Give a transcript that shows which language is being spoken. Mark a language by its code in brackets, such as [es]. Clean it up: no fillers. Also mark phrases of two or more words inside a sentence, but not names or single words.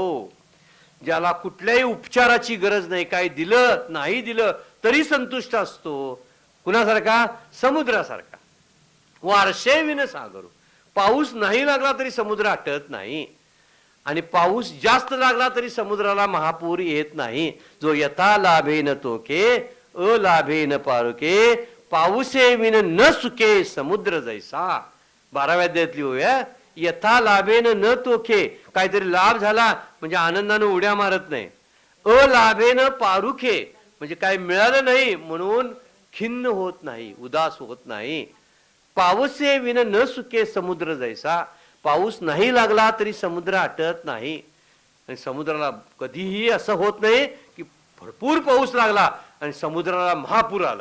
[mr] ज्याला कुठल्याही उपचाराची गरज नाही, काही दिलं नाही दिलं तरी संतुष्ट असतो. कुणासारखा? समुद्रासारखा. वारशे विन सागरू. पाऊस नाही लागला तरी समुद्र आटत नाही, आणि पाऊस जास्त लागला तरी समुद्राला महापूर येत नाही. जो यथा लाभेन तोके अलाभेन पारुके पाऊसे विन न सुके समुद्र जैसा. 12व्या अध्यायातली होय. यथा लाभेन न तोके, काहीतरी लाभ झाला म्हणजे आनंदानं उड्या मारत नाही. अलाभेन पारुखे म्हणजे काय मिळालं नाही म्हणून खिन्न होत नाही, उदास होत नाही. पाऊसे विन न सुके समुद्र जैसा. पाऊस नाही लागला तरी समुद्र आटत नाही. आणि समुद्राला कधीही असं होत नाही की भरपूर पाऊस लागला आणि समुद्राला महापूर आला.